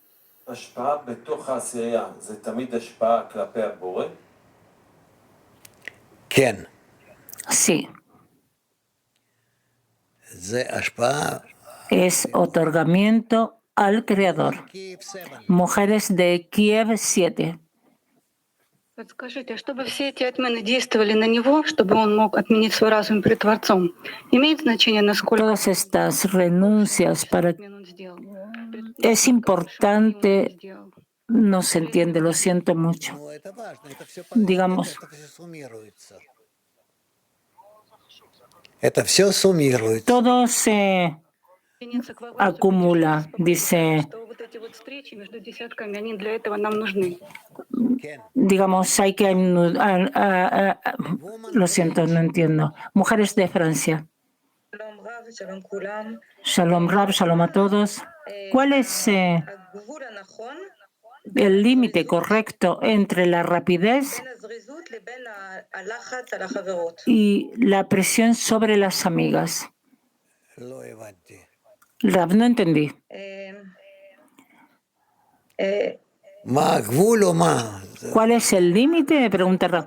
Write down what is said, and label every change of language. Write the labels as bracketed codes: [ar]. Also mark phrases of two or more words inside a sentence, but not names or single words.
[es] ¿Quién? Sí. Es otorgamiento al Creador. Mujeres de Kiev 7. [ru] Подскажите, чтобы все эти отмены действовали на него, чтобы он мог отменить свой разум перед Творцом, имеет значение, насколько... [es] Todas estas renuncias para... Es importante, no se entiende, lo siento mucho. Digamos... Todo se acumula, dice... Digamos, hay que... lo siento, no entiendo. Mujeres de Francia. Shalom Rav, shalom a todos. ¿Cuál es el límite correcto entre la rapidez y la presión sobre las amigas? Rav, no entendí. ¿Cuál es el límite? Me pregunta Rav.